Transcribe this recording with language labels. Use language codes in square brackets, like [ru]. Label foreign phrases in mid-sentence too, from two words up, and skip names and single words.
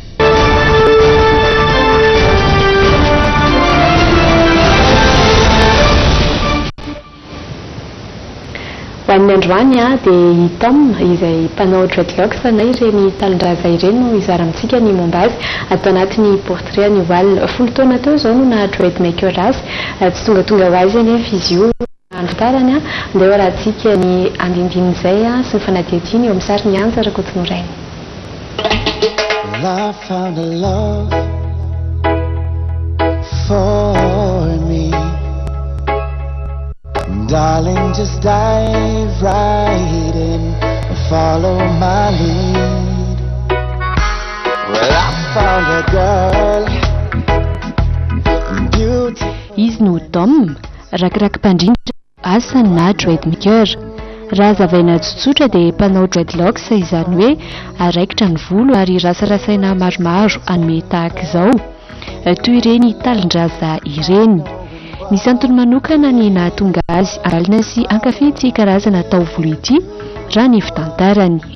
[mg] Amin'ny androany dia Tom izay mpanao dreadlocks na ireny talondraza ireny no izara amintsika ny momba azy atao anatin'ny portrait ny oal 10 taona teo izao no na dreadmaker azy tsy tonga ho azy anefa izy io andro tarany andeha rahantsika ny andindin'izay sy ny fanadihadiany eo amin'ny sary ny anja Rakotinorainy. [en] I found a love for me. Darling, just dive right in and follow my lead. Well, I found a girl beauty. [mg] Izy no Tom, rakirak mpandrindra asa na dreadmaker. Raha zavaina tsotsotra dia mpanao dreadlocks izany hoe araikitra ny volo ary rasarasaina maromaro anome tahaka izao. Toy ireny talondraza ireny. Nisy antony manokana ny nahatonga azy alina sy ankafy ity karazana taovolo ity raha ny fitantarany.